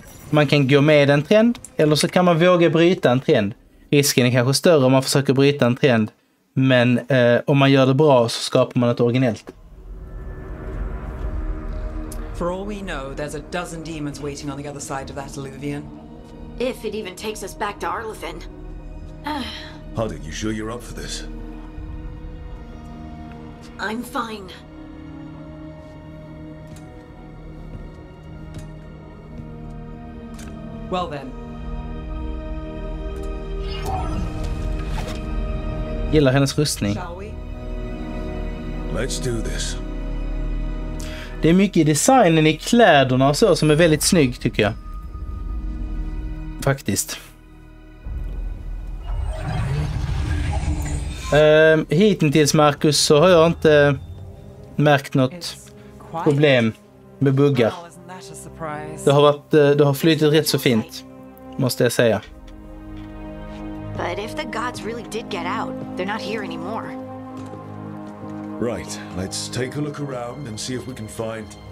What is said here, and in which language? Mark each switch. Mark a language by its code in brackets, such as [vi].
[sv] Man kan gå med en trend, eller så kan man våga bryta en trend. Risken är kanske större om man försöker bryta en trend, men om man gör det bra så skapar man ett originellt. [en] For all we know, there's a dozen demons waiting on the other side of that Illuvian. If it even takes us back to Arlothin. Harding, you sure you're up for this? I'm fine. Well then. [sv] Gillar hennes rustning. [en] Shall we? Let's do this. [sv] Det är mycket i designen i kläderna och så som är väldigt snygg tycker jag. Faktiskt. Hittills, Marcus, så har jag inte märkt något problem med buggar. Det har flyttat rätt så fint, måste jag säga. [en] But if the gods really did get out, they're not here anymore. Right, let's take a look around and see if we can find...